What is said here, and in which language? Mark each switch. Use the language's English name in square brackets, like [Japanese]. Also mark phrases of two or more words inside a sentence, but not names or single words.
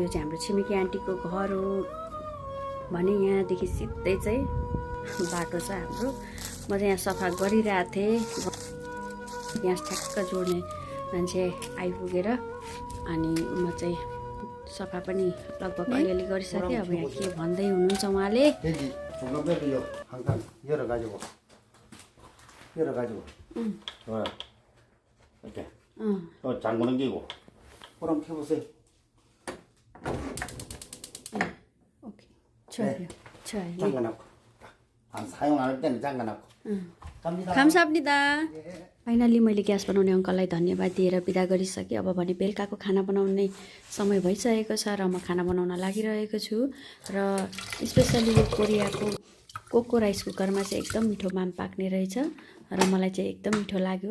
[Nepali] यो चाहिँ हाम्रो छिमेकी आन्टीको घर हो भने यहाँदेखि सिधै चाहिँ बाटो छ हाम्रो। म चाहिँ यहाँ सफा गरिरहेको थिएँ। ग्यास ठ्याक्क जोड्ने मान्छे आइपुगेर अनि म चाहिँ सफा पनि लगभग अलिअलि गरिसकेँ। अब यहाँ के भन्दै हुनुहुन्छ उहाँले? [Korean] 잠그는 게고. 그럼 켜보세요. 오케이. 좋아요. 좋아요. 잠가놓고. 안 사용 안 할 때는 잠가놓고. 갑니다. 감사합니다. [Nepali] फाइनली मैले ग्यास बनाउने अङ्कललाई धन्यवाद दिएर बिदा गरिसकेँ। अब भने बेलुकाको खाना बनाउने समय भइसकेको छ र म खाना बनाउन लागिरहेको छु। र स्पेसली यो कोरियाको कोको राइस कुकरमा चाहिँ एकदम मिठो माम पाक्ने रहेछ र मलाई चाहिँ एकदम मिठो लाग्यो।